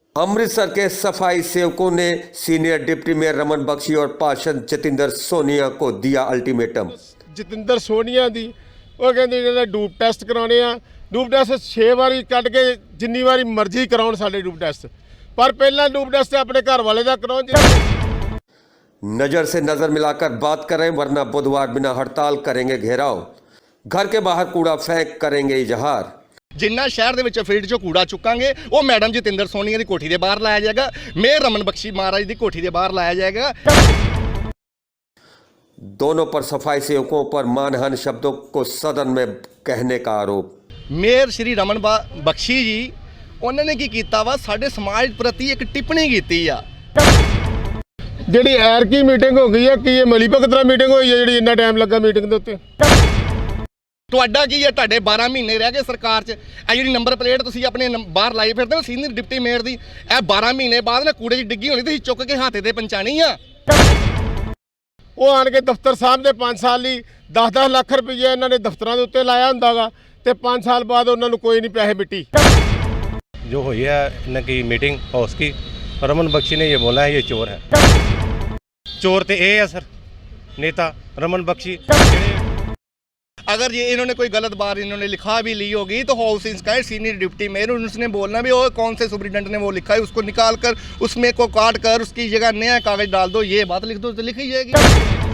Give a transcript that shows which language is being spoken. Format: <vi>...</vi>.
<hi>अमृतसर के सफाई सेवकों ने senior deputy mayor Raman Bakshi और पार्षद जतिंदर सोनिया को दिया अल्टीमेटम।</hi> <pa>ਜਤਿੰਦਰ ਸੋਨੀਆ ਦੀ ਉਹ ਕਹਿੰਦੇ ਜਿਹੜੇ ਡੂਪ ਟੈਸਟ ਕਰਾਉਣੇ ਆ, ਡੂਪ ਟੈਸਟ 6 ਵਾਰੀ ਕੱਢ ਕੇ ਜਿੰਨੀ ਵਾਰੀ ਮਰਜ਼ੀ ਕਰਾਉਣ ਸਾਡੇ ਡੂਪ ਟੈਸਟ, ਪਰ ਪਹਿਲਾਂ ਡੂਪ ਟੈਸਟ ਆਪਣੇ ਘਰ ਵਾਲੇ ਦਾ ਕਰਾਉਣ।</pa> <hi>नजर से नजर मिलाकर बात करें वरना बुधवार बिना हड़ताल करेंगे घेराव, घर के बाहर कूड़ा फेंक करेंगे इजहार।</hi> <pa>जिन्ना शहर ਦੇ ਵਿੱਚ ਫੀਲਡ 'ਚੋਂ ਕੂੜਾ ਚੁੱਕਾਂਗੇ ਉਹ ਮੈਡਮ ਜਤਿੰਦਰ ਸੋਨੀਆ ਦੀ ਕੋਠੀ ਦੇ ਬਾਹਰ ਲਾਇਆ ਜਾਏਗਾ, ਮੇਅਰ ਰਮਨ ਬਖਸ਼ੀ ਮਹਾਰਾਜ ਦੀ ਕੋਠੀ ਦੇ ਬਾਹਰ ਲਾਇਆ ਜਾਏਗਾ।</pa> <hi>दोनों पर सफाई सेवकों पर मानहानि शब्दों को सदन में कहने का आरोप।</hi> <pa>ਮੇਅਰ ਸ਼੍ਰੀ ਰਮਨ ਬਖਸ਼ੀ ਜੀ ਉਹਨਾਂ ਨੇ ਕੀ ਕੀਤਾ ਵਾ, ਸਾਡੇ ਸਮਾਜ ਪ੍ਰਤੀ ਇੱਕ ਟਿੱਪਣੀ ਕੀਤੀ ਆ। ਜਿਹੜੀ ਐਰ ਕੀ ਮੀਟਿੰਗ ਹੋ ਗਈ ਆ, ਕੀ ਇਹ ਮਲੀ ਭਗਤ ਨਾਲ ਮੀਟਿੰਗ ਹੋਈ ਆ ਜਿਹੜੀ ਇੰਨਾ ਟਾਈਮ ਲੱਗਾ ਮੀਟਿੰਗ ਦੇ ਉੱਤੇ? ਤੁਹਾਡਾ ਕੀ ਹੈ, ਤੁਹਾਡੇ 12 ਮਹੀਨੇ ਰਹਿ ਗਏ ਸਰਕਾਰ 'ਚ। ਇਹ ਜਿਹੜੀ ਨੰਬਰ ਪਲੇਟ ਤੁਸੀਂ ਆਪਣੇ ਬਾਹਰ ਲਾਈ ਫਿਰਦੇ ਹੋ ਸੀਨੀਅਰ ਡਿਪਟੀ ਮੇਅਰ ਦੀ, ਇਹ 12 ਮਹੀਨੇ ਬਾਅਦ ਨਾ ਕੂੜੇ 'ਚ ਡਿੱਗੀ ਹੋਣੀ, ਤੁਸੀਂ ਚੁੱਕ ਕੇ ਹੱਥ ਤੇ ਪਹੁੰਚਾਣੀ ਆ। ਉਹ ਆਣ ਕੇ ਦਫ਼ਤਰ ਸਾਹਿਬ ਦੇ 5 ਸਾਲ ਲਈ 10-10 ਲੱਖ ਰੁਪਈਆ ਇਹਨਾਂ ਨੇ ਦਫ਼ਤਰਾਂ ਦੇ ਉੱਤੇ ਲਾਇਆ ਹੁੰਦਾ ਗਾ, ਤੇ 5 ਸਾਲ ਬਾਅਦ ਉਹਨਾਂ ਨੂੰ ਕੋਈ</pa> <hi>नहीं पैसे मिट्टी। जो हुई है इनकी मीटिंग हाउस की, रमन बख्शी ने ये बोला है ये चोर है। चोर तो ये है सर, नेता रमन बख्शी। अगर ये इन्होंने कोई गलत बात इन्होंने लिखा भी ली होगी तो house inspector senior deputy mayor उसने बोलना भी, और कौन से सुपरिटेंडेंट ने वो लिखा है उसको निकाल कर उसमें को काट कर उसकी जगह नया कागज डाल दो, ये बात लिख दो तो लिखी जाएगी।</hi>